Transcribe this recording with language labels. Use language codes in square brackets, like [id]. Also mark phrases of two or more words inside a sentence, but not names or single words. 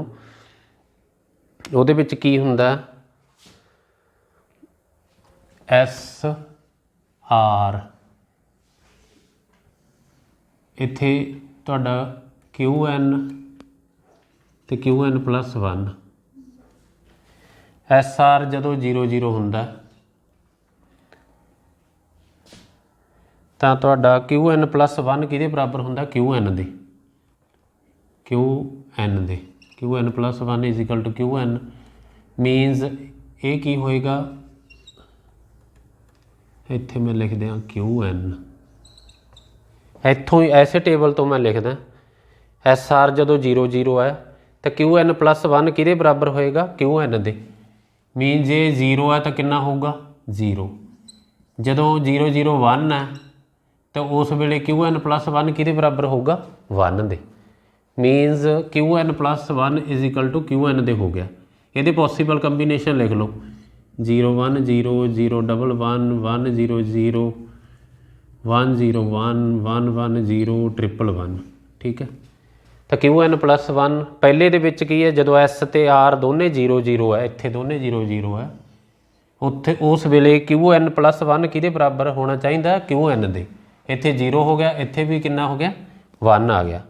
[pa] ਉਹਦੇ ਵਿੱਚ ਕੀ ਹੁੰਦਾ SR, ਇੱਥੇ ਤੁਹਾਡਾ QN ਤੇ QN plus 1, SR ਜਦੋਂ 0 0 ਹੁੰਦਾ ਤਾਂ ਤੁਹਾਡਾ QN plus 1 ਕਿਹਦੇ ਬਰਾਬਰ ਹੁੰਦਾ QN ਦੇ, [en] QN plus 1 is equal to QN means [pa] ਇਹ ਕੀ ਹੋਏਗਾ, ਇੱਥੇ ਮੈਂ ਲਿਖ ਦਿਆਂ QN, ਇੱਥੋਂ ਹੀ ਐਸੇ ਟੇਬਲ ਤੋਂ ਮੈਂ ਲਿਖਦਾ SR ਜਦੋਂ 0 0 ਹੈ ਤਾਂ QN plus 1 ਕਿਹਦੇ ਬਰਾਬਰ ਹੋਏਗਾ QN ਦੇ, ਮੀਨ ਜੇ 0 ਹੈ ਤਾਂ ਕਿੰਨਾ ਹੋਊਗਾ 0, ਜਦੋਂ 0 0 1 ਹੈ ਤਾਂ ਉਸ ਵੇਲੇ QN plus 1 ਕਿਹਦੇ ਬਰਾਬਰ ਹੋਊਗਾ 1 ਦੇ, ਮੀਨਸ QN plus 1 [en] is equal to [pa] QN ਦੇ ਹੋ ਗਿਆ। ਇਹਦੇ [en] possible combination [pa] ਲਿਖ ਲਓ 0 1 0 0 1 1 1 0 0 1 0 1 1 1 0 1 1 ਠੀਕ ਹੈ। ਤਾਂ QN plus 1 ਪਹਿਲੇ ਦੇ ਵਿੱਚ ਕੀ ਹੈ ਜਦੋਂ S ਤੇ R ਦੋਨੇ 0 0 ਹੈ, ਇੱਥੇ ਦੋਨੇ 0 0 ਹੈ, ਉੱਥੇ ਉਸ ਵੇਲੇ QN plus 1 ਕਿਹਦੇ ਬਰਾਬਰ ਹੋਣਾ ਚਾਹੀਦਾ QN ਦੇ, ਇੱਥੇ 0 ਹੋ ਗਿਆ, ਇੱਥੇ ਵੀ ਕਿੰਨਾ ਹੋ ਗਿਆ 1 ਆ ਗਿਆ।